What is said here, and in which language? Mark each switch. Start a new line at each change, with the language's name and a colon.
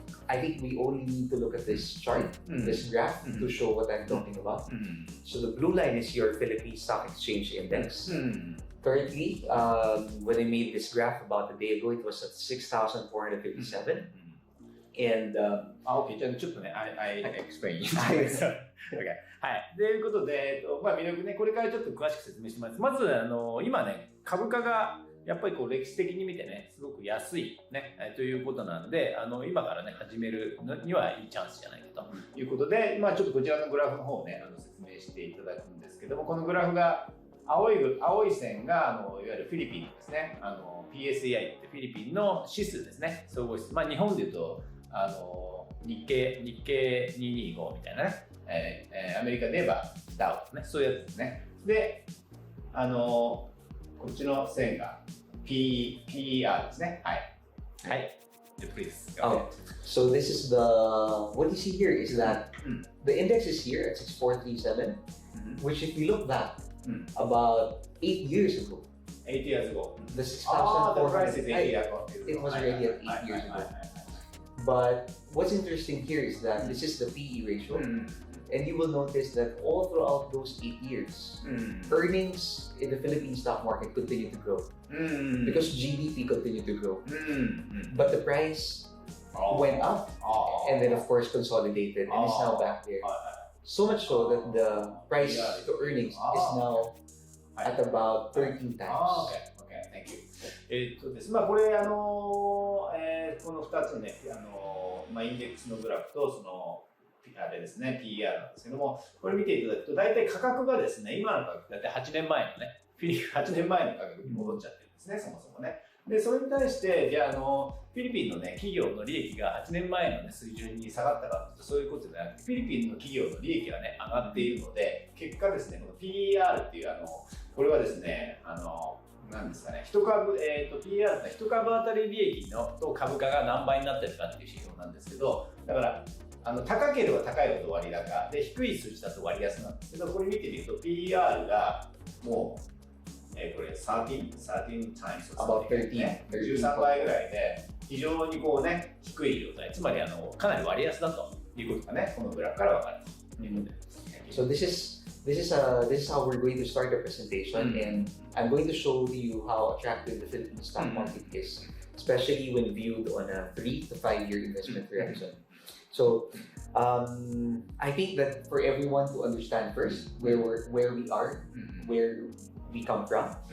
English: I think we only need to look at this chart, this graph, to show what I'm talking about. So the blue line is your Philippine Stock Exchange Index. Currently, when I made this graph about a day ago, it was at 6,457. And
Japanese: OK、じゃあちょっとね、
English: I explain.
Japanese: OK。 はい。ということで、魅力ね、これからちょっと詳しく説明してます。まず、今ね、株価がやっぱり歴史的に見てね、すごく安いね、ということなんで、今からね、始めるのにはいいチャンスじゃないかということで、ちょっとこちらのグラフの方をね、説明していただくんですけども、このグラフが、青い線がいわゆるフィリピンのですね、PSEI ってフィリピンの指数ですね、総合指数。日本でいうと、日経225みたいなね、アメリカで言えばダウね、そういうやつですね。で、こっちの線が PER ですね。はい。はい。Please.
English: So this is what you see here is that the index is here at 6437, which if you look back about 8 years ago. 8 years ago. The 6,400. The price is 8 years ago. It was already at 8 years ago. But what's interesting here is that this is the PE ratio, and you will notice that all throughout those 8 years, earnings in the Philippine stock market continue to grow because GDP continued to grow. But the price went up and then of course consolidated and is now back there. So much so that the price to earnings is now at about 13 times. Okay, thank you.
Japanese: です。これこの2つのね、インデックスのグラフとそのあれですね、PER なんですけども、これ見ていただくと大体価格がですね、今の価格大体8年前のね、8年前の価格に戻っちゃってるんですね、そもそもね。で、それに対して、じゃあフィリピンのね、企業の利益が8年前のね、水準に下がったかというと、そういうことじゃなくて、フィリピンの企業の利益がね、上がっているので、結果ですね、この PER っていうこれはですね、なんですかね、1株、PER って1株当たり利益と株価が何倍になってるかっていう指標なんですけど、だから高ければ高いほど割高で、低い数字だと割安なんですけど、これ見てみると PER がもう、これ
English: 13 times About
Japanese: 13倍ぐらいで、非常に低い状態、つまりかなり割安だということがね、このグラフから分かるということです。
English: So this is how we're going to start the presentation, and I'm going to show you how attractive the Philippine stock market is, especially when viewed on a 3 to 5 year investment horizon. So I think that for everyone to understand first where we are, where we come from.